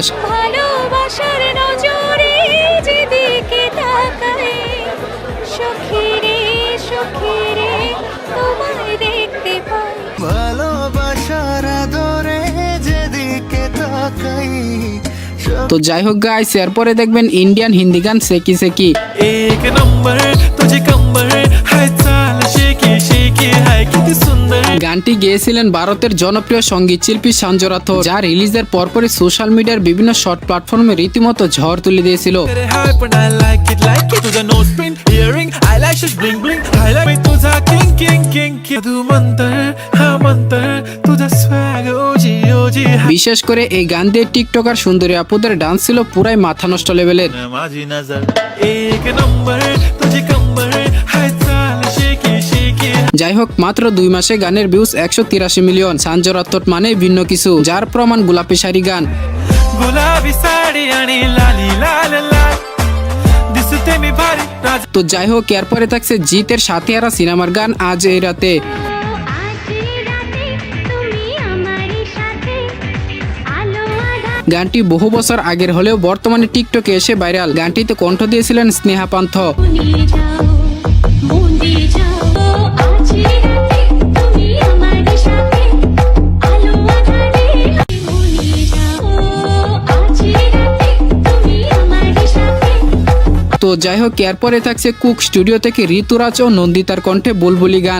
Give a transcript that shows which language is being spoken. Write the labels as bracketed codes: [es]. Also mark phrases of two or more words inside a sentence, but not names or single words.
[bn] ভালোবাসার নজরে যেদিকে তাকাই সখী রে তোমায় দেখতে পাই ভালোবাসার আদরে যেদিকে তাকাই তো যাই হোক গাইস এরপরে দেখবেন [en] Indian Hindi [bn] গান সেকি সেকি। [mr] एक नंबर तुझे कंबर हाय चाल शेकी शेकी हाय किती सुंदर [bn] গানটি গেয়েছিলেন ভারতের জনপ্রিয় সঙ্গীত শিল্পী সঞ্জু রাথোর, যা রিলিজের পরপরই [en] social media [bn] বিভিন্ন [en] short platform [bn] রীতিমতো ঝড় তুলে দিয়েছিল। [mr] तेरे हाय पण [en] I like it [mr] तुझा [en] nose pin earring eyelashes bling bling highlight [mr] मी तुझा [en] king king king [mr] तू मंतर हा मंतर तुझा swag ओजी ओजी [bn] বিশেষ করে এই গান দিয়ে টিকটকার সুন্দরী আপুদের ডান্স ছিল পুরাই মাথা নষ্ট লেভেলের। [mr] माझी नजर एक नंबर तुझे कंबर हाय चाल शेकी शेकी [bn] যাই হোক মাত্র 2 মাসে গানের ভিউজ 183 মিলিয়ন। সঞ্জু রাথোর মানে ভিন্ন কিছু, যার প্রমাণ গোলাপি শাড়ি গান। [mr] गुलाबी साडी आणि लाली लाल लाल दिसते मी भारी राज [bn] তো যাই হোক এরপরে থাকছে জিতের সাথিয়ারা সিনেমার গান আজ এই রাতে। গানটি বহু বছর আগের হলেও বর্তমানে টিকটকে এসে ভাইরাল। গানটিতে কণ্ঠ দিয়েছিলেন স্নেহা পান্থ। তো যাই হোক এরপরে থাকছে কুক স্টুডিও থেকে ঋতুরাজ ও নন্দিতার কণ্ঠে বুলবুলি গান।